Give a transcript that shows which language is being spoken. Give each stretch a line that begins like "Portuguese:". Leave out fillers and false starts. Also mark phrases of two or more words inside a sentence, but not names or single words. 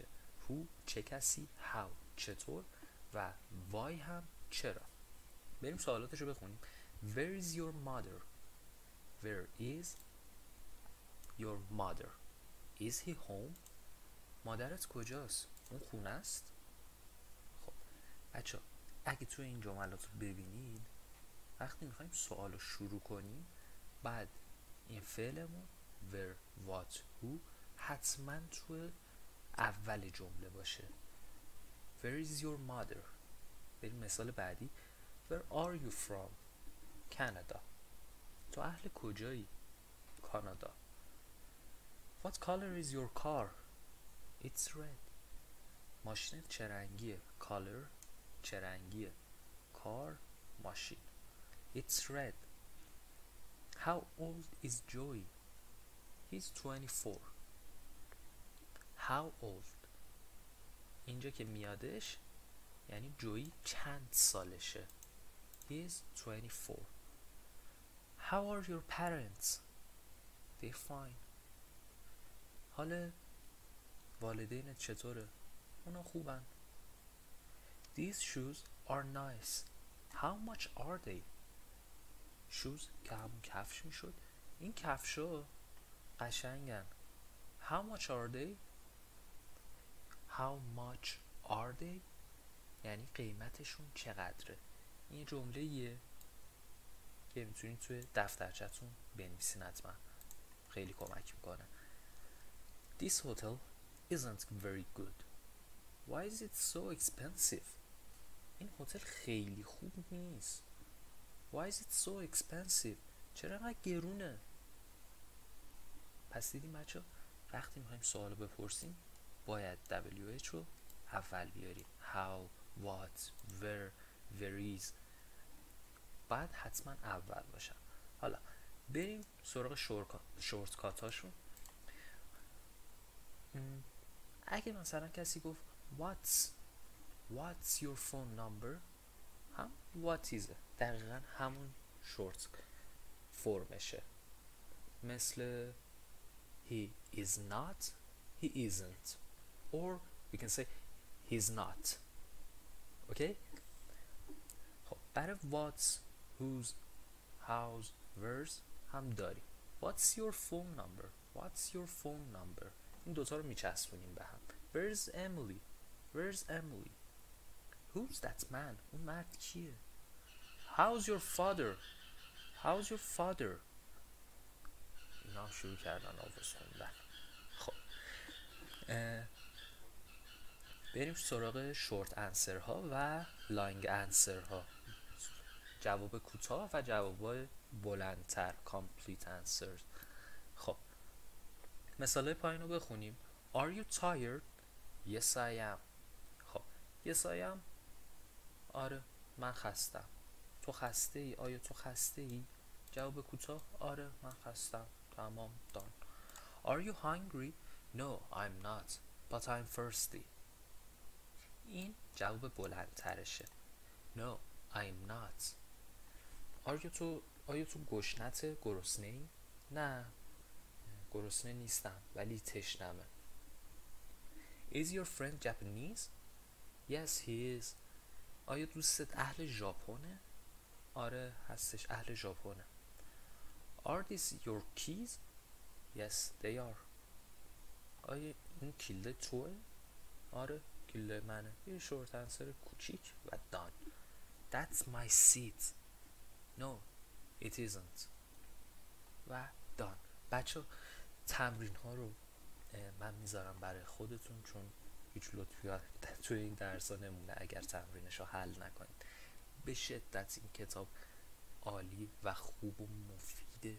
Persian: who چه کسی، how چطور و why هم چرا. بریم سوالاتشو بخونیم.
English: where is your mother، where is your mother، is he home،
Persian: مادرت کجاست، اون خونه است. خب بچه اگه تو این جملات رو ببینید وقتی میخوایم سوال رو شروع کنیم بعد این فعلمون
English: where, what, who
Persian: حتما تو اول جمله باشه.
English: Where is your mother؟
Persian: بریم مثال بعدی.
English: Where are you from؟ Canada.
Persian: تو اهل کجایی؟ کانادا.
English: What color is your car؟ It's red.
Persian: ماشین چه رنگیه؟ Color چه رنگیه؟ Car ماشین.
English: It's red. How old is Joey؟ He's 24. How old؟
Persian: اینجا که میادش یعنی جویی چند سالشه.
English: He's 24. How are your parents؟ They're fine.
Persian: حال والدینت چطوره؟ اونا خوبن.
English: These shoes are nice. How much are they؟ shoes
Persian: که همون کفش میشد. این کفشا قشنگن.
English: How much are they؟ How much are they؟
Persian: یعنی قیمتشون چقدره. این جمله یه که میتونید توی دفترچتون بنویسین حتما. خیلی کمک میکنه.
English: This hotel isn't very good. Why is it so expensive؟
Persian: این هتل خیلی خوب نیست.
English: Why is it so expensive؟
Persian: چرا انقدر گرونه؟ پس دیدیم بچه وقتی میخوایم سوال بپرسیم باید WH رو اول بیاریم.
English: How, what, where is
Persian: باید حتما اول باشن. حالا بریم سراغ شورتکاتاشون. اگه مثلا کسی گفت
English: What's your phone number؟
Persian: هم
English: what is
Persian: دقیقا همون
English: short form. مثل he is not، he isn't، or we can say he's not.
Persian: okay؟ خب برای
English: what's، who's، how's، where's
Persian: هم داریم.
English: What's your phone number؟ What's your phone number؟
Persian: این دوتا رو میچسبونیم به هم.
English: Where's Emily؟ Where's Emily؟ Who's that man؟
Persian: اون مرد کیه؟
English: How's your father؟ How's your father؟
Persian: اینا هم شروع کردن آواز خوندن. خب بریم سراغ
English: short answer
Persian: ها و
English: long answer
Persian: ها. جواب کوتاه و جواب بلندتر
English: complete answers.
Persian: خب مثال پایین رو بخونیم.
English: Are you tired؟ Yes I am. خب Yes I am
Persian: آره من خستم. تو خسته ای؟ آیا تو خسته ای؟ جواب کوتاه آره من خستم.
English: تمام done. Are you hungry؟ No I'm not but I'm thirsty.
Persian: این جواب بلندترشه.
English: No I'm not.
Persian: آیا تو گشنته؟ گرسنه ای؟ نه گرسنه نیستم ولی تشنمه.
English: Is your friend Japanese؟ Yes he is.
Persian: آیا دوستت اهل ژاپنه؟ آره هستش اهل ژاپنه.
English: Are these your keys؟ Yes they are.
Persian: آیا این کلید توه؟ آره کلید منه. یه
English: short answer
Persian: کوچیک و done.
English: That's my seat. No it isn't.
Persian: و done. بچه تمرین ها رو من میذارم برای خودتون چون هیچ لطفی توی این درس ها نمونه اگر تمرینش رو حل نکنید. به شدت این کتاب عالی و خوب و مفیده.